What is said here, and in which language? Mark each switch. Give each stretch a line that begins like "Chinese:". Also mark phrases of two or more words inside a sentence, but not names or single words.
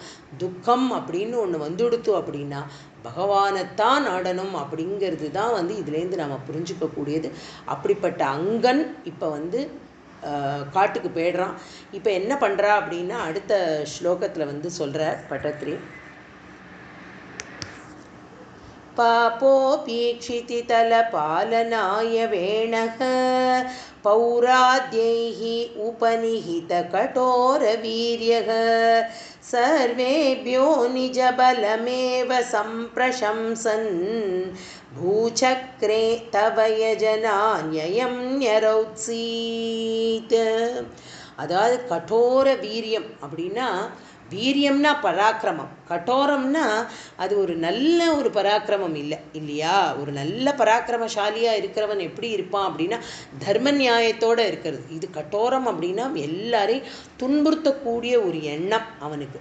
Tamil: துக்கம் அப்படின்னு ஒன்று வந்துடுத்து அப்படின்னா பகவானைத்தான் நாடணும் அப்படிங்கிறது தான் இதுலேருந்து நாம் புரிஞ்சுக்கக்கூடியது. அப்படிப்பட்ட அங்கன் இப்போ காட்டுக்கு போயிடுறான். இப்போ என்ன பண்ணுறா அப்படின்னா, அடுத்த ஸ்லோகத்தில் சொல்கிறார் பட்டத்திரி,
Sanskrit: पापोपीक्षितितलपालनाय वेणः पौराद्यैः उपनिहितकठोरवीर्यः सर्वेभ्यो निजबलमेव सम्प्रशंसन् भूचक्रे तव यजनान्ययं न्यरौत्सीत्.
Tamil: அதாவது கடோர வீரியம் அப்படின்னா, வீரியம்னா பராக்கிரமம், கடோரம்னா அது ஒரு நல்ல ஒரு பராக்கிரமம் இல்லையா. ஒரு நல்ல பராக்கிரமசாலியாக இருக்கிறவன் எப்படி இருப்பான் அப்படின்னா தர்ம நியாயத்தோடு இருக்கிறது. இது கடோரம் அப்படின்னா எல்லாரையும் துன்புறுத்தக்கூடிய ஒரு எண்ணம் அவனுக்கு.